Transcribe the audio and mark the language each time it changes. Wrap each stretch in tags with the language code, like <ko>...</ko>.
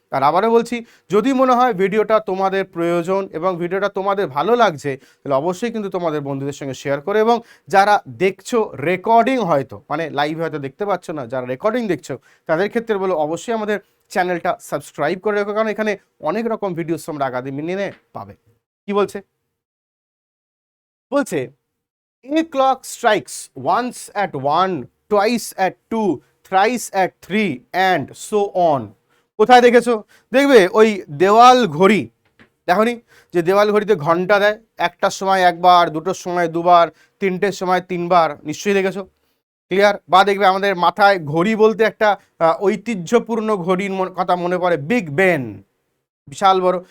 <bn>আর আবারও বলছি, যদি মনে হয় ভিডিওটা তোমাদের প্রয়োজন এবং ভিডিওটা তোমাদের ভালো লাগছে, তাহলে অবশ্যই কিন্তু তোমাদের বন্ধুদের সঙ্গে শেয়ার করে, এবং যারা দেখছো রেকর্ডিং, হয়তো মানে লাইভ হয়তো দেখতে পাচ্ছ না, যারা রেকর্ডিং দেখছো তাদের ক্ষেত্রে বলো অবশ্যই আমাদের চ্যানেলটা সাবস্ক্রাইব করে রেখো, কারণ এখানে অনেক রকম ভিডিওস তোমরা আগামী দিনে পাবে। কি বলছে? বলছে</bn> <en>A clock strikes once at 1, twice at 2, thrice at 3 and so on.</en> <bn>কোথায় দেখেছো? দেখবে ওই দেওয়াল ঘড়ি, দেখোনি যে দেওয়াল ঘড়িতে ঘন্টা দেয়, একটার সময় একবার, দুটোর সময় দুবার, তিনটের সময় তিনবার, নিশ্চয়ই দেখেছো। ক্লিয়ার? বা দেখবে আমাদের মাথায় ঘড়ি বলতে একটা ঐতিহ্যপূর্ণ ঘড়ির কথা মনে পড়ে, বিগ বেন, বিশাল বড়।</bn>